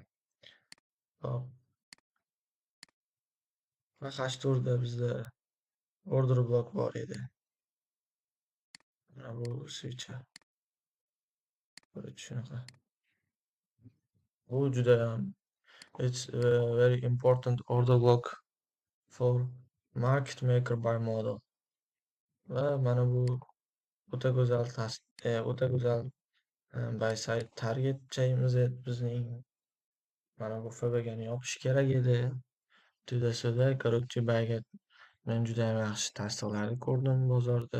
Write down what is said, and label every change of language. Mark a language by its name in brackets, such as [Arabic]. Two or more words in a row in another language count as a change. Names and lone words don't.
[Uzbek] Hop. Va H4da bizda order block bor edi. Mana bu switch. Shunaqa. Bu judayam [English] it's a very important order block for market maker buy model. [Uzbek] Va mana bu o'ta go'zal [English] buy side target [Uzbek] joyimiz edi bizning. Mana bu FVgani yopish kerak edi. Juda короче, bayga men juda ham yaxshi tasdiqlarni ko'rdim bozorda.